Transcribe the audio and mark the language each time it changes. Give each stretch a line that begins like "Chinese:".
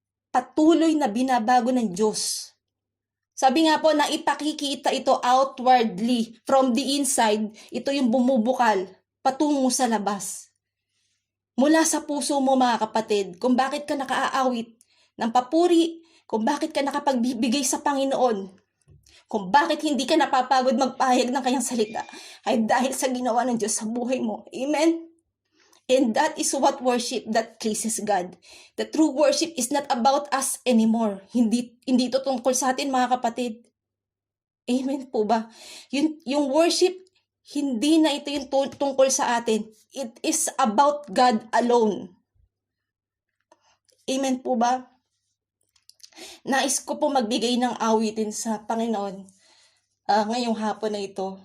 Filipino: Patuloy na binabago ng Diyos. Sabi nga po na ipakikita ito outwardly,
English: from the inside,
Filipino: ito yung bumubukal patungo sa labas. Mula sa puso mo mga kapatid, kung bakit ka nakaaawit ng papuri, kung bakit ka nakapagbibigay sa Panginoon, kung bakit hindi ka napapagod magpahayag ng kanyang salita, ay dahil sa ginawa ng Diyos sa buhay mo. Amen?
English: And that is what worship that pleases God. The true worship is not about us anymore.
Filipino: Hindi ito tungkol sa atin mga kapatid. Amen po ba? Yung worship, hindi na ito yung tungkol sa atin.
English: It is about God alone.
Filipino: Amen po ba? Nais ko po magbigay ng awitin sa Panginoon ngayong hapon na ito.